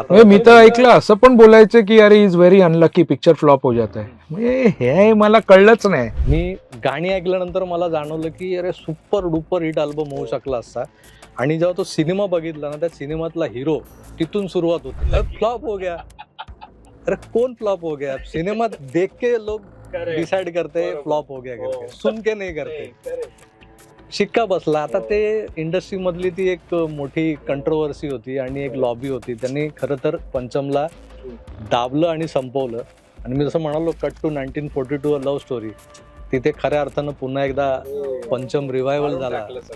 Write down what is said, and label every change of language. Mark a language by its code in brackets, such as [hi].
[mr] मी तर ऐकलं असं पण बोलायचं की अरे [en] is very unlucky, [hi] picture flop हो जाता है. [mr] म्हणजे हे मला कळलंच नाही. मी गाणी ऐकल्यानंतर मला जाणवलं की अरे सुपर डुपर हिट अल्बम होऊ शकला असता. आणि जेव्हा तो सिनेमा बघितला ना, त्या सिनेमातला हिरो तिथून सुरुवात होती, [hi] फ्लॉप हो गया. अरे कौन फ्लॉप हो गया? सिनेमा देख के लोग डिसाइड करते फ्लॉप हो गया करके, सुन के नहीं करते. [mr] शिक्का बसला. आता ते इंडस्ट्री मधली ती एक मोठी कंट्रोवर्सी होती आणि एक लॉबी होती. त्यांनी खरं तर पंचमला दाबलं आणि संपवलं. आणि मी जसं म्हणालो, कट टू 1942 लव्ह स्टोरी, तिथे खऱ्या अर्थानं पुन्हा एकदा पंचम रिवायवल झाला.